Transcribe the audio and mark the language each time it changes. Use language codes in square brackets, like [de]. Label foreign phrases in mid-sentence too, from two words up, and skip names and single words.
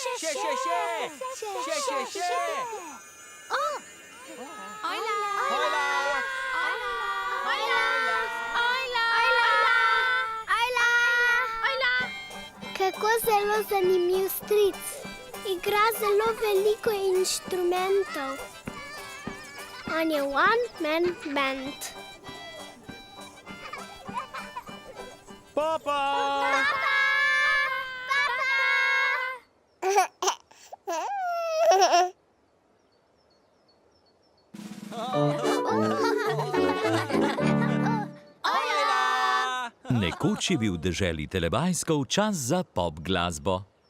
[sl] Kako zelo zanimiv stric. Igra zelo veliko inštrumentov. On je [en] one-man band. [sl] Papa! Nekoč je bil v deželi Telebajskov čas za pop glasbo.